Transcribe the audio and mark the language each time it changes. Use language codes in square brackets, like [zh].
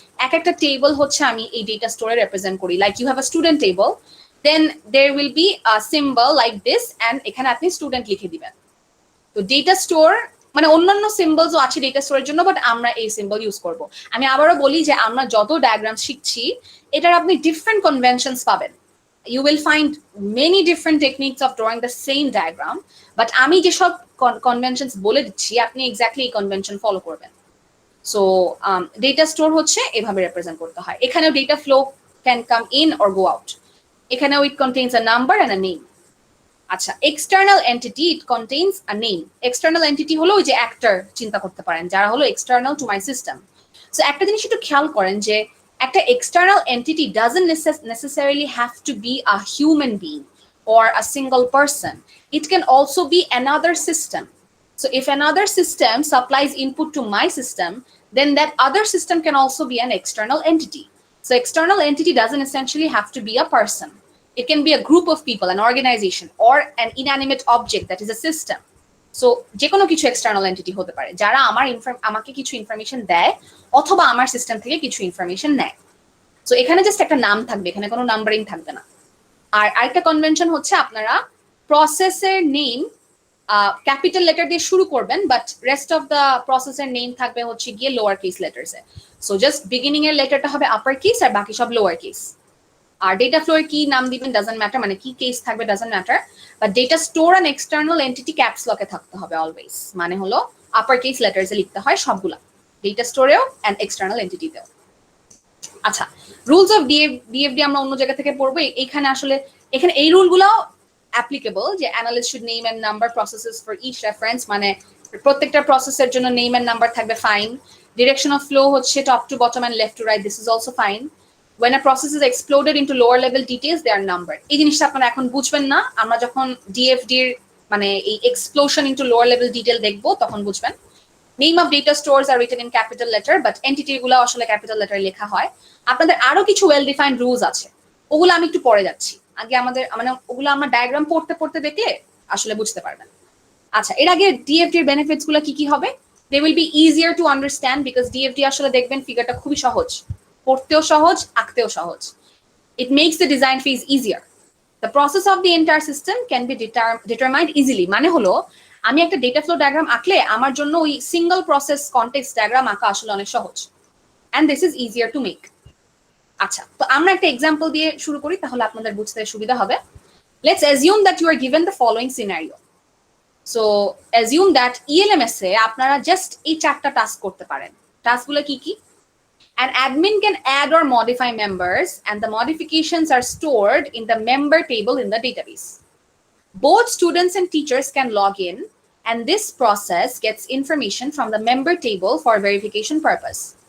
[bn] এক একটা টেবল হচ্ছে আমি এই ডেটা স্টোরে রিপ্রেজেন্ট করি। [en] like you have a student table, then there will be a symbol like this, [bn] and এখানে আপনি স্টুডেন্ট লিখে দিবেন। তো ডেটা স্টোর মানে অন্যান্য সিম্বলসও আছে ডেটা স্টোরের জন্য, বাট আমরা এই সিম্বল ইউজ করব। আমি আবারও বলি যে আমরা যত ডায়াগ্রাম শিখছি এটার আপনি ডিফারেন্ট কনভেনশনস পাবেন। [en] You will find many different techniques of drawing the same diagram, but [bn] আমি যেসব conventions বলে দিচ্ছি আপনি এক্স্যাক্টলি এই কনভেনশন ফলো করবেন। সো ডেটা স্টোর হচ্ছে এভাবে রিপ্রেজেন্ট করতে হয়। এখানেও [en] Data flow can come in or go out. এখানেও it contains a number and a name. আচ্ছা, external entity it contains a name. [bn] External entity হলো ওই যে অ্যাক্টর চিন্তা করতে পারেন, যারা হলো external to my system. So একটা জিনিস একটু খেয়াল করেন যে একটা [en] external entity doesn't necessarily have to be a human being or a single person. It can also be another system. So if another system supplies input to my system, then that other system can also be an external entity. So external entity doesn't essentially have to be a person. It can be a group of people, an organization, or an inanimate object that is a system. [bn] So যে কোনো কিছু external entity হতে পারে যারা আমাকে কিছু information দেয় অথবা আমার সিস্টেম থেকে কিছু ইনফরমেশন নেয়। সো এখানে জাস্ট একটা নাম থাকবে, এখানে কোনো নাম্বারিং থাকবে না। আর আরেকটা কনভেনশন হচ্ছে আপনারা প্রসেসের নেম ক্যাপিটাল লেটার দিয়ে শুরু করবেন, বাট রেস্ট অফ দ্য প্রসেসের নেম থাকবে হচ্ছে গিয়ে lower case লেটার্সে। So just beginning এর লেটারটা হবে আপার কেস আর বাকি সব লোয়ার কেস। আর ডেটা ফ্লোর কি নাম দিবেন [en] doesn't matter, [bn] মানে কি কেস থাকবে doesn't matter, but data store and external entity caps লকে থাকতে হবে অলওয়েজ। মানে হলো আপার কেস লেটার্সে লিখতে হয় সবগুলা, ডেটা স্টোরেও অ্যান্ড এক্সটার্নাল এন্টিটিতেও। আচ্ছা, রুলস অফ ডিএফডি আমরা অন্য জায়গা থেকে পড়বো। এখানে আসলে এখানে এই রুলগুলো অ্যাপ্লিকেবল, যে [en] analyst should name and number processes for each reference, [bn] মানে প্রত্যেকটা প্রসেসের জন্য নেম এন্ড নাম্বার থাকবে, ফাইন। [en] Direction of flow হচ্ছে top to bottom and left to right, this is also fine. when a process is exploded into lower level details they are numbered। [bn] এই জিনিসটা আপনারা এখন বুঝবেন না, আমরা যখন ডিএফডি এর মানে এই explosion into lower level detail দেখবো তখন বুঝবেন। [en] name of data stores are written in capital letter, but [bn] entity গুলো আসলে ক্যাপিটাল লেটারে লেখা হয়। আপনাদের আরো কিছু ওয়েল ডিফাইন্ড রুলস আছে, ওগুলো আমি একটু পরে যাচ্ছি। আগে আমাদের মানে ওগুলো আমরা ডায়াগ্রাম পড়তে পড়তে দেখলে আসলে বুঝতে পারবেন। আচ্ছা, এর আগে ডিএফডি এর বেনিফিটস গুলো কি কি হবে? [en] they will be easier to understand [bn] because ডিএফডি আসলে দেখবেন ফিগারটা খুবই সহজ, পড়তেও সহজ, আঁকতেও সহজ। [en] It makes the design phase easier. The process of the entire system can be determined easily. [bn] মানে হলো আমি একটা ডেটা ফ্লো ডায়াগ্রাম আঁকলে আমার জন্য ওই সিঙ্গল প্রসেস কনটেক্সট ডায়াগ্রাম আঁকা আসলে অনেক সহজ, [en] and this is easier to make. [bn] আচ্ছা, তো আমরা একটা এক্সাম্পল দিয়ে শুরু করি তাহলে আপনাদের বুঝতে সুবিধা হবে। [en] Let's assume that you are given the following scenario. So assume that [bn] ELMS এ আপনারা জাস্ট এই চারটা টাস্ক করতে পারেন। টাস্কগুলো কি কি? [en] An admin can add or modify members, and the modifications are stored in the member table in the database. Both students and teachers can log in, and this process gets information from the member table for verification purpose.